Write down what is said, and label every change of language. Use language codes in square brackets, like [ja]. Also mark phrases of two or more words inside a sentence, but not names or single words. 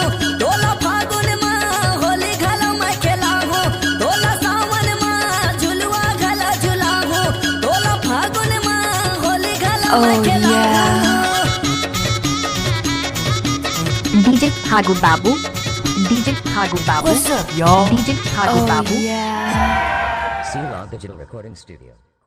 [hne] तोला फागुन में होली घला मैं खेलाहू। तोला सावन में झुलवा घला झुलाहू। तोला फागुन में होली घला मैं [en] Oh [hne] खेलाहू। डीजे फागू बाबू, डीजे फागू बाबू, [en] What's up, y'all? डीजे फागू Oh बाबू। yeah. C-Log Digital Recording Studio.